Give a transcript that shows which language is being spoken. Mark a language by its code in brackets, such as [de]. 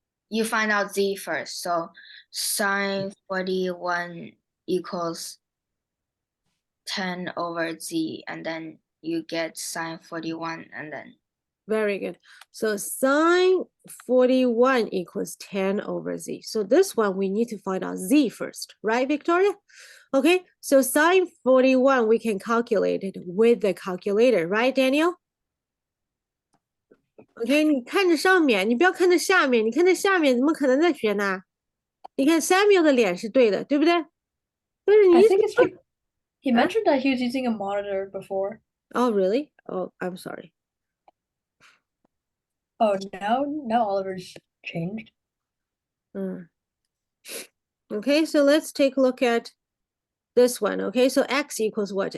[en] You find out Z first. So sine 41 equals 10 over Z, and then you get sine 41, and then. Very good. So sine 41 equals 10 over Z. So this one, we need to find out Z first, right, Victoria? Okay, so sine 41, we can calculate it with the calculator, right, Daniel? [zh] OK，你看着上面，你不要看着下面。你看着下面，怎么可能在学呢？你看 Samuel 的脸是对的，对不对？但是你 [en] I think it's he mentioned that he was using a monitor before. Oh, really? Oh, I'm sorry. Oh, now Oliver's changed. Okay, so let's take a look at this one. Okay, so x equals what?